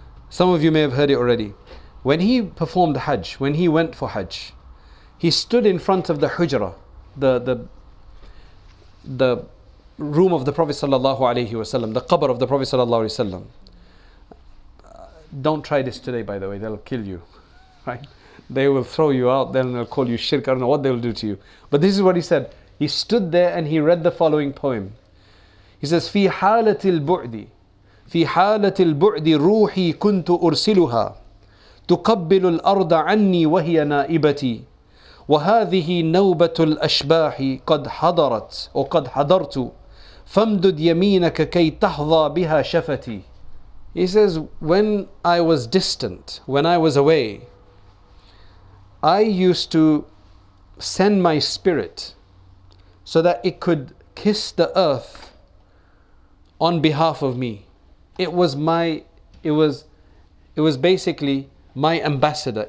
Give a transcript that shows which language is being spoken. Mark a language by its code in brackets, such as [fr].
[en] Some of you may have heard it already. When he performed Hajj, when he went for Hajj, he stood in front of the hujra, the room of the Prophet sallallahu alaihi wasallam, the qabr of the Prophet sallallahu alaihi wasallam. Don't try this today, by the way, they'll kill you, right? They will throw you out, then they'll call you shirk, I don't know what they'll do to you. But this is what he said. He stood there and he read the following poem. He says, [ar] في حالة البعد في حالة البعد روحي كنت أرسلها تقبل الأرض عني وهي نائبتي وهذه نوبة الأشباح قد حضرت وقد حضرت فامدد يمينك كي تحظى بها شفتي. [en] He says, when I was distant, when I was away, I used to send my spirit so that it could kiss the earth on behalf of me. It was basically my ambassador.